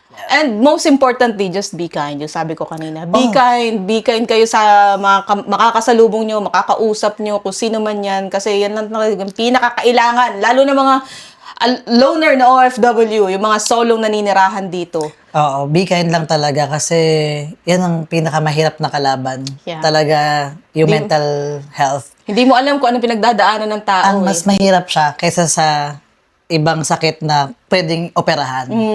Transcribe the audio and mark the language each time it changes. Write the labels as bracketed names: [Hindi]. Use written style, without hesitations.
[English] And most importantly, just be kind. [Filipino] Yung sabi ko kanina, [English] be kind [Filipino] kayo sa mga makakasalubong nyo, makakausap nyo, kung sino man yan. Kasi yan lang talaga yung pinakakailangan. Lalo na mga loner na OFW, yung mga solong naninirahan dito. Oo, [English] be kind [Filipino] lang talaga kasi yan ang pinakamahirap na kalaban. Yeah. Talaga yung mental health. Hindi mo alam kung ano pinagdadaanan ng tao. Ang mas mahirap siya kaysa sa ibang sakit na pwedeng operahan.